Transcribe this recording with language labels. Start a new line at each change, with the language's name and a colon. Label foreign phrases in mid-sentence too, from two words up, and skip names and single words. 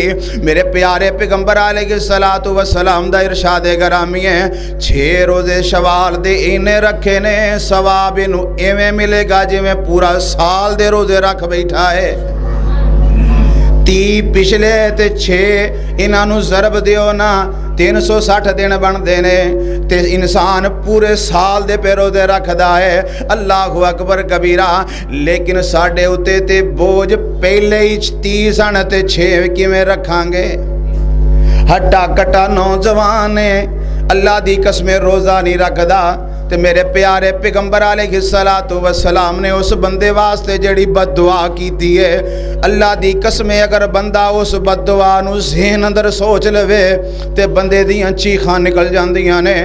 Punjabi: میرے پیارے پیغمبر
Arabic: عليه الصلاة والسلام
Punjabi: دا ارشاد گرامی ہے، 6 روزے شوال دے اینے رکھے نیں، ثواب اینوں اینویں ملے گا جیویں پورا سال دے روزے رکھ بیٹھا ہے. 30 پچھلے تے 6 ایہناں ضرب دیو ناں، 360 دن بندے نیں، تے انسان پورے سال دے پئے روزے رکھدا ہے.
Arabic: الله أكبر كبيرا.
Punjabi: لیکن ساڈے اتے تے بوجھ پہلے ہی 30 سن تے 6 کیویں رکھاں گے. ہٹا کٹا نوجوان نیں، اللہ دی قسمیں روزہ نہیں رکھدا، تے میرے پیارے پیغمبر
Arabic: عليه الصلاة والسلام
Punjabi: نے اس بندے واسطے جیہڑی بددعا کیتی ہے، اللہ دی قسم اگر بندہ اس بددعا نوں ذہن اندر سوچ لوے تے بندے دیاں چیکاں نکل جاندیاں نیں.